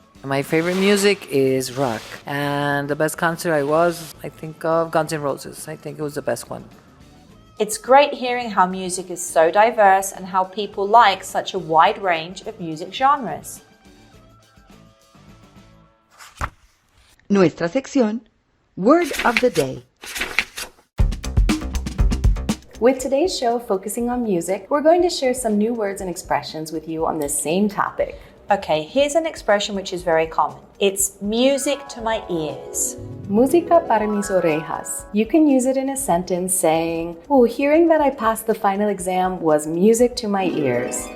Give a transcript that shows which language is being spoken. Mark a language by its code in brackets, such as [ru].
[en] My favorite music is rock, and the best concert I think of Guns N' Roses. I think it was the best one. It's great hearing how music is so diverse and how people like such a wide range of music genres. [es] Nuestra sección, [en] Word of the Day. With today's show focusing on music, we're going to share some new words and expressions with you on this same topic. Okay, here's an expression which is very common. It's music to my ears. [es] Música para mis orejas. [en] You can use it in a sentence saying, "Oh, hearing that I passed the final exam was music to my ears."